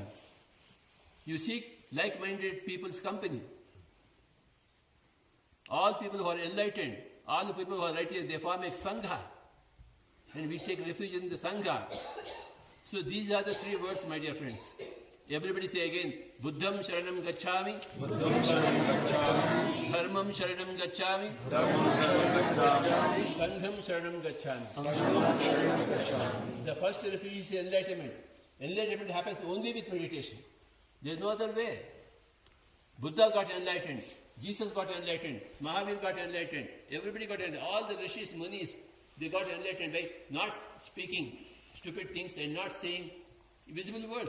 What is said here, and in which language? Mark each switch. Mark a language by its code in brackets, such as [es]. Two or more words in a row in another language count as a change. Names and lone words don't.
[en] You seek like-minded people's company. All people who are enlightened, all the people who are righteous, they form a Sangha. And we take refuge in the Sangha. So these are the three words, my dear friends. Everybody say again, [pi] Buddham Sharanam Gacchami, Dharmam Sharanam Gacchami, Sangham Sharanam Gacchami. [en] The first refuge is enlightenment. Enlightenment happens only with meditation. There is no other way. Buddha got enlightened, Jesus got enlightened, Mahavir got enlightened, everybody got enlightened. All the rishis, munis, they got enlightened by not speaking stupid things and not saying visible words.